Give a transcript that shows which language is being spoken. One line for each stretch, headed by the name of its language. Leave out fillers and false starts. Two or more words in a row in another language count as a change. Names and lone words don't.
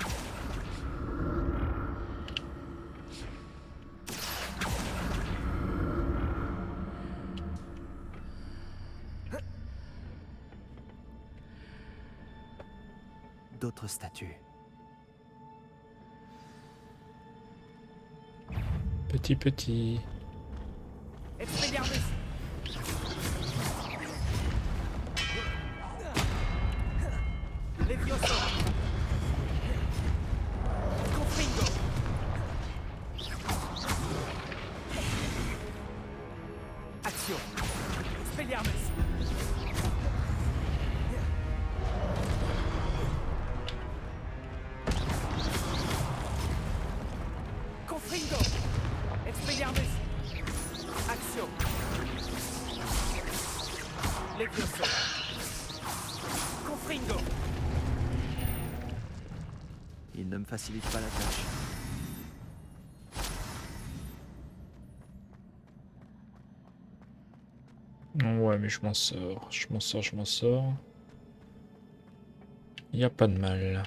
French: D'autres statues. Petit. Expelliarmus. Levioso. Confringo. Action. Expelliarmus. Confringo. Expelliarmus. Action. Levioso. Confringo. Il ne me facilite pas la tâche. Ouais, mais je m'en sors. Je m'en sors. Y a pas de mal.